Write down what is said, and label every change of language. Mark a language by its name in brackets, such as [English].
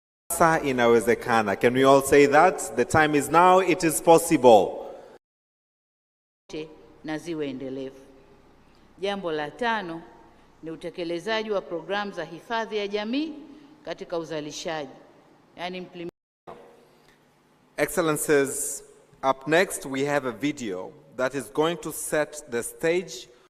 [Swahili] Sasa inawezekana. [English] Can we all say that? The time is now, it is possible. [Swahili] Na ziwe endelevu. Jambo la tano ni utekelezaji wa programu za hifadhi ya jamii katika uzalishaji. Yani [English] Excellencies, up next we have a video that is going to set the stage